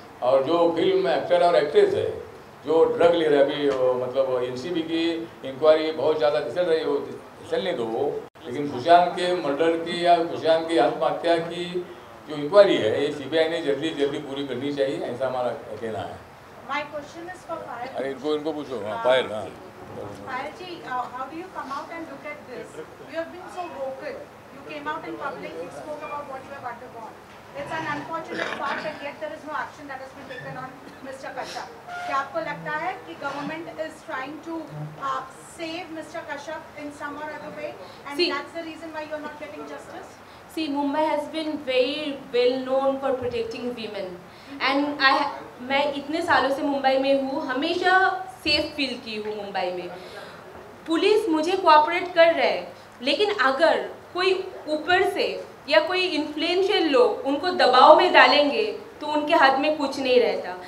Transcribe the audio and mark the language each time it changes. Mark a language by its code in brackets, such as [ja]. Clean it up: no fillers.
[hi] और जो film actor और एक्ट्रेस है जो ड्रग ले रहे, अभी मतलब एनसीबी की इंक्वायरी बहुत ज़्यादा चल रही हो, चलने दो, लेकिन सुशांत के मर्डर की या सुशांत की आत्महत्या की जो इंक्वायरी है ये सीबीआई ने जल्दी पूरी करनी चाहिए, ऐसा हमारा कहना है। [en] My question is for Payal. [hi] अरे इनको पूछो। हाँ, पायल। हाँ, [en] Payal ji, how do you come out and look at this? You have been so vocal. You came out in public, you spoke about what you have undergone. It's an unfortunate fact that yet there is no action that has been taken on Mr. Kashyap. [hi] क्या आपको लगता है कि [en] government is trying to save Mr. Kashyap in some or other way, and that's the reason why you're not getting justice? See, Mumbai has been very well known for protecting women, and [hi] मैं इतने सालों से मुंबई में हूँ, हमेशा safe feel की हूँ मुंबई में। पुलिस मुझे कोऑपरेट कर रहा है, लेकिन अगर कोई ऊपर से या कोई इन्फ्लुएंशियल लोग उनको दबाव में डालेंगे तो उनके हाथ में कुछ नहीं रहता।